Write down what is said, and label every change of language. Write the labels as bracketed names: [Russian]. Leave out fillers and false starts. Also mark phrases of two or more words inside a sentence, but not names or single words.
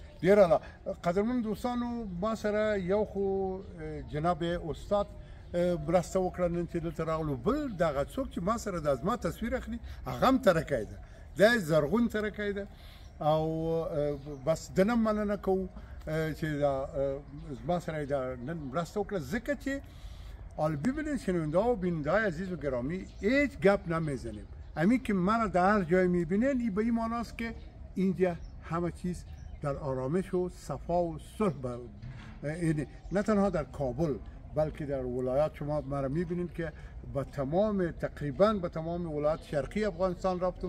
[Pashto] ډېر اعلی قدرمن دوستانو ما سره یو خو جناب استاد مرسته وکړه نن چې دلته راغلو. بل دغه څوک چې ما سره د زما تصویر اخلي هغه هم ترکی ده، دا یې زرغون ترکی ده او بس د نه مننه کوو چې زما سره نن مرسته وکړه، ځکه چې [Persian] ببینید شنونده و بیننده های عزیز و گرامی هیچ گپ نمیزنیم. همین که من در هر جای میبینین این به این معناست که اینجا همه چیز در آرامش و صفا و صلح نه تنها در کابل بلکه در ولایات شما مرا میبینید که تقریبا به تمام ولایات شرقی افغانستان رفتم.